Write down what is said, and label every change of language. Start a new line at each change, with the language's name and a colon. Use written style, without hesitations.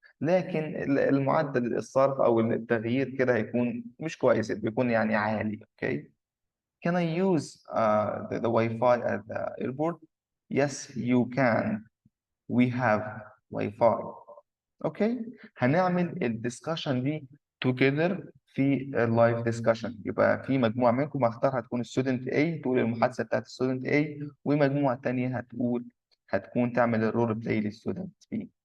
Arabic: لكن المعدل الصرف او التغيير كده هيكون مش كويس، بيكون يعني عالي.
English: okay, can I use the Wi-Fi at the airport؟ yes you can, we have Wi-Fi.
Arabic: okay, هنعمل الدiscussion دي
English: together
Arabic: في اللايف ديسكشن. يبقى في مجموعة منكم هختار هتكون student A تقول المحادثة بتاعت student A، ومجموعة تانية هتكون تعمل الرول بلاي للستودنت B.